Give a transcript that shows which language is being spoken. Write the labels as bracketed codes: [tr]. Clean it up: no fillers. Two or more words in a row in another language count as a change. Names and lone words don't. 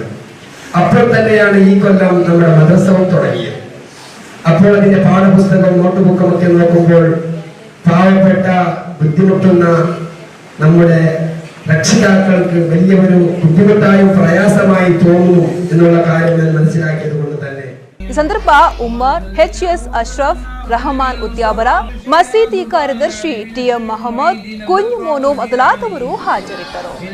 [ml] അപ്പോൾ തന്നെയാണ് ഈ കൊല്ലം നമ്മുടെ മദ്രസവും തുടങ്ങിയത്. അപ്പോൾ അതിന്റെ പാഠപുസ്തകവും നോട്ട്ബുക്കും ഒക്കെ നോക്കുമ്പോൾ പാവപ്പെട്ട ബുദ്ധിമുട്ടുന്ന നമ്മുടെ രക്ഷിതാക്കൾക്ക് വലിയൊരു ബുദ്ധിമുട്ടായും പ്രയാസമായി തോന്നുന്നു എന്നുള്ള കാര്യം ഞാൻ മനസ്സിലാക്കിയത് കൊണ്ട് തന്നെ [kn] ಈ ಸಂದರ್ಭ ಉಮ್ಮರ್, ಎಚ್.ಎಸ್. ಅಶ್ರಫ್, ರಹಮಾನ್ ಉದ್ಯಾವರ, ಮಸೀದಿ ಕಾರ್ಯದರ್ಶಿ ಟಿ.ಎಂ. ಮಹಮ್ಮದ್, ಕುಂಜುಮೋನು ಮೊದಲಾದವರು ಹಾಜರಿದ್ದರು.